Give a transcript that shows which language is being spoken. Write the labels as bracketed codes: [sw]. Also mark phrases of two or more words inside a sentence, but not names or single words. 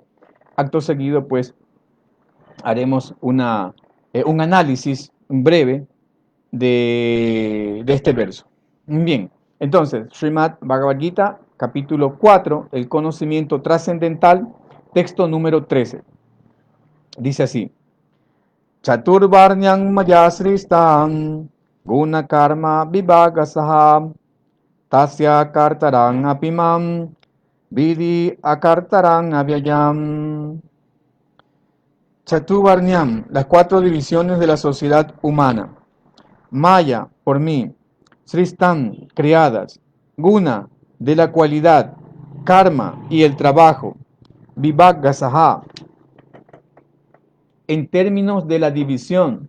[es] Acto seguido, pues, haremos un análisis breve de este verso. Bien, entonces, Srimad Bhagavad Gita, capítulo 4, el conocimiento trascendental, texto número 13. Dice así: [sa] Chaturvarnyang Mayasristam Guna Karma Vibhagasaha Tasya Kartarang Apimam Vidi Akartarang Avyayam. [es] Chaturvarnyam, las cuatro divisiones de la sociedad humana. Maya, por mí. Sristam, creadas. Guna, de la cualidad. Karma y el trabajo. Vibhagasaha, en términos de la división.